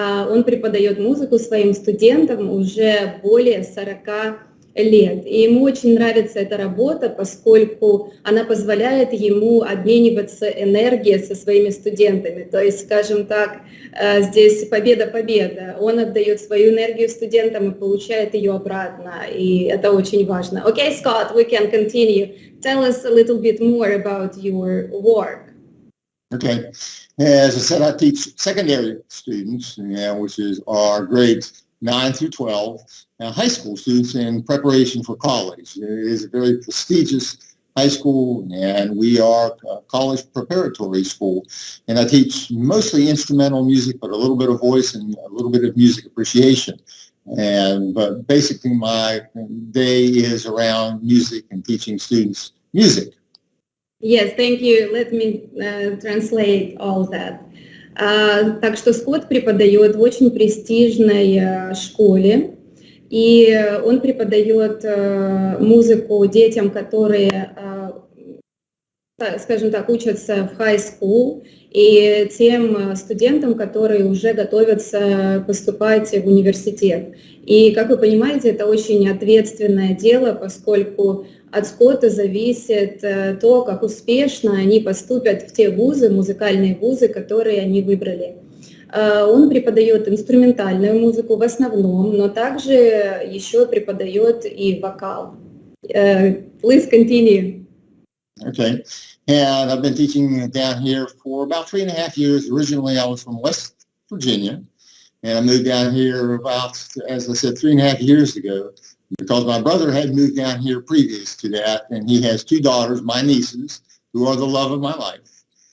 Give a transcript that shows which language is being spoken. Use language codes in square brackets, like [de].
[ru] Он преподает музыку своим студентам уже более 40 лет. И ему очень нравится эта работа, поскольку она позволяет ему обмениваться энергией со своими студентами. То есть, скажем так, здесь победа-победа. Он отдает свою энергию студентам и получает ее обратно. И это очень важно. [en] Okay, Scott, we can continue. Tell us a little bit more about your work. Okay. As I said, I teach secondary students, which is our grades 9 through 12, high school students in preparation for college. It is a very prestigious high school, and we are a college preparatory school. And I teach mostly instrumental music, but a little bit of voice and a little bit of music appreciation. But basically my day is around music and teaching students music. Yes, thank you. Let me translate all that. [ru] Так что Скотт преподает в очень престижной школе, и он преподает музыку детям, которые, скажем так, учатся в high school, и тем студентам, которые уже готовятся поступать в университет. И, как вы понимаете, это очень ответственное дело, поскольку от Скотта зависит то, как успешно они поступят в те вузы, музыкальные вузы, которые они выбрали. Он преподает инструментальную музыку в основном, но также еще преподает и вокал. [en] Please continue. Okay. And I've been teaching down here for about 3.5 years. Originally, I was from West Virginia, and I moved down here about, as I said, 3.5 years ago, because my brother had moved down here previous to that, and he has 2 daughters, my nieces, who are the love of my life.